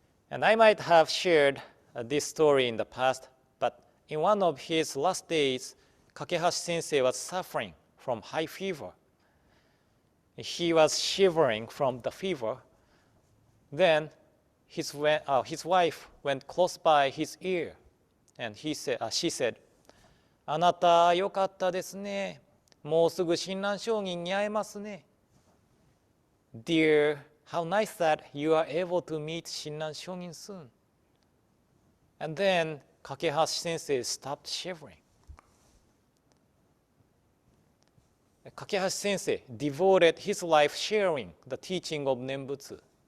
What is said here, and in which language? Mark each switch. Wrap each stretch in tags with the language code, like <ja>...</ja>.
<en>And I might have shared this story in the past, but in one of his last days, Kakehashi Sensei was suffering from high fever. He was shivering from the fever. Then his wife went close by his ear, and she said,</en> <ja>あなたよかったですね。もうすぐ親鸞聖人に会えますね。</ja> <en>Dear, how nice that you are able to meet Shinran Shongin soon. And then Kakehashi Sensei stopped shivering. Kakehashi Sensei devoted his life sharing the teaching of Nembutsuge.</en>